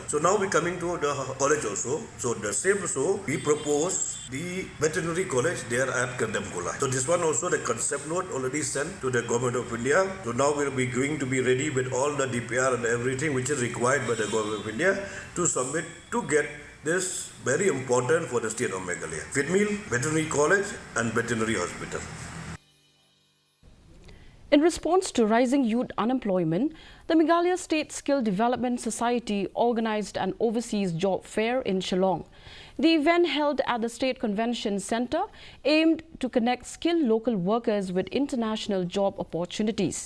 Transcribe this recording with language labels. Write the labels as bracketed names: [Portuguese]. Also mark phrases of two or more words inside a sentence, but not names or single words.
[English] So now we're coming to the college also. So the same also we propose the veterinary college there at Kandamkola. So this one also the concept note already sent to the government of India. So now we'll be going to be ready with all the DPR and everything which is required by the government of India to submit to get this very important for the state of Meghalaya. Feedmill, veterinary college and veterinary hospital. In response to rising youth unemployment, the Meghalaya State Skill Development Society organized an overseas job fair in Shillong. The event, held at the State Convention Centre, aimed to connect skilled local workers with international job opportunities.